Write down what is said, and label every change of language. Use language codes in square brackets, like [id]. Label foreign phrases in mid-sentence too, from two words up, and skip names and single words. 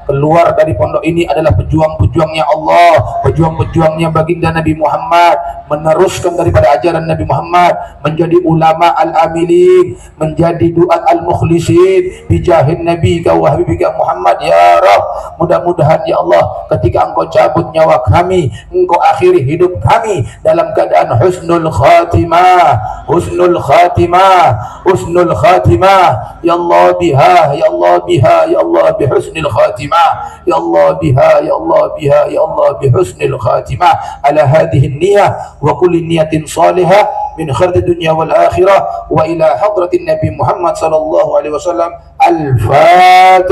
[id] Keluar dari pondok ini adalah pejuang-pejuangnya Allah, pejuang-pejuangnya baginda Nabi Muhammad, meneruskan daripada ajaran Nabi Muhammad, menjadi [ar] علماء العاملين, [id] menjadi [ar] دعاة المخلصين بجاه النبي وحبيبك محمد يا رب. [id] Mudah-mudahan ya Allah ketika engkau cabut nyawa kami, engkau akhiri hidup kami dalam keadaan [ar] حسن الخاتمة، حسن الخاتمة، حسن الخاتمة يا الله بها، يا الله بها، يا الله بحسن الخاتمة، يا الله بها، يا الله بها، يا الله بحسن الخاتمة. على هذه النية وكل نية صالحة من خير الدنيا والآخرة وإلى حضرة النبي محمد صلى الله عليه وسلم.